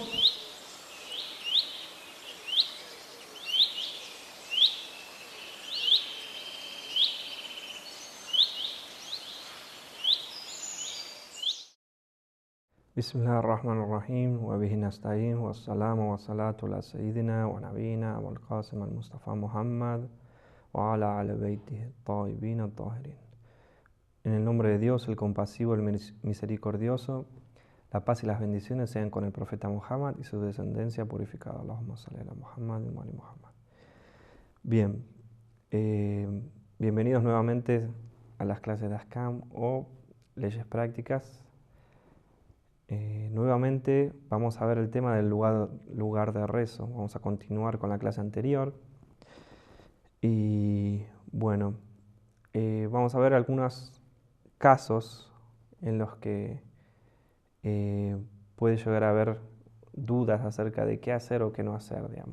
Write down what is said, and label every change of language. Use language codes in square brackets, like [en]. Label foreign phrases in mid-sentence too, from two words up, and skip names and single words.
[ar] بسم الله الرحمن الرحيم وبه نستعين والسلام والصلاة على سيدنا ونبينا والقاسم المصطفى محمد وعلى آل بيته الطيبين الطاهرين. [es] En el nombre de Dios, el compasivo, el misericordioso, la paz y las bendiciones sean con el profeta Muhammad y su descendencia purificada. [ar] اللهم صل على محمد وآل محمد. [es] Bien, bienvenidos nuevamente a las clases de Ahkam o leyes prácticas. Nuevamente vamos a ver el tema del lugar de rezo. Vamos a continuar con la clase anterior. Y bueno, vamos a ver algunos casos en los que puede llegar a haber dudas acerca de qué hacer o qué no hacer, digamos.